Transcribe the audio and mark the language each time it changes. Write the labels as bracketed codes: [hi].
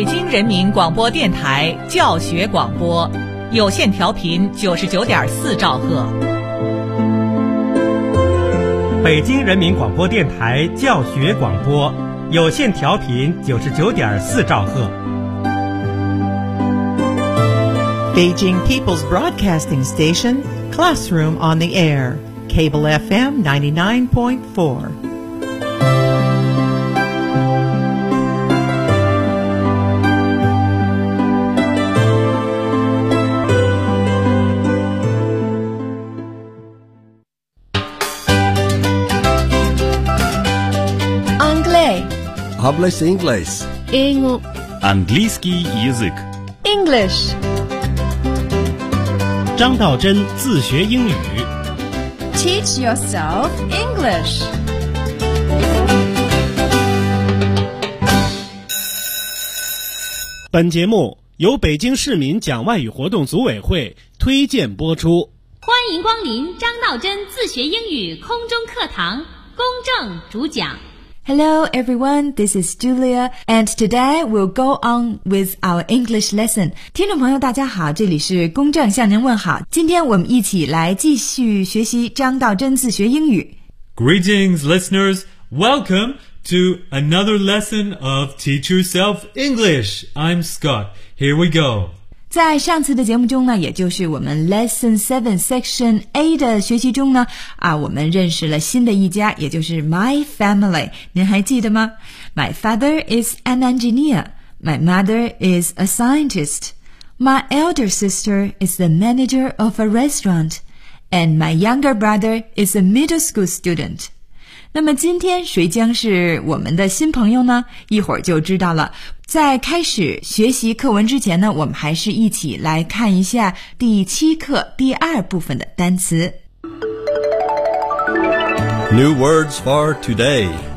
[zh] 人民广播电台教学广播，有线调频99.4兆赫。北京人民广播电台教学广播，有线调频99.4兆赫。 [en] Beijing People's Broadcasting Station, Classroom on the Air, Cable FM 99.4. [fr] Anglais. [es] Hablas inglés. [ru] Английский язык. [en] English. [zh] 张道真自学英语 [en] Teach yourself English. [zh] 本节目由北京市民讲外语活动组委会推荐播出。欢迎光临张道真自学英语空中课堂，公正主讲。 [en] Hello everyone, this is Julia, and today we'll go on with our English lesson. [zh] 听众朋友大家好，这里是公正向您问好。今天我们一起来继续学习张道真自学英语。 [en] Greetings listeners, welcome to another lesson of Teach Yourself English. I'm Scott, here we go. [zh] 在上次的节目中呢，也就是我们 [en] Lesson 7 Section A [zh] 的学习中呢，我们认识了新的一家，也就是 [en] My Family, [zh] 您还记得吗？ [en] My father is an engineer. My mother is a scientist. My elder sister is the manager of a restaurant. And my younger brother is a middle school student. [zh] 那么今天谁将是我们的新朋友呢？一会儿就知道了。在开始学习课文之前呢，我们还是一起来看一下第七课第二部分的单词。 [en] New words for today.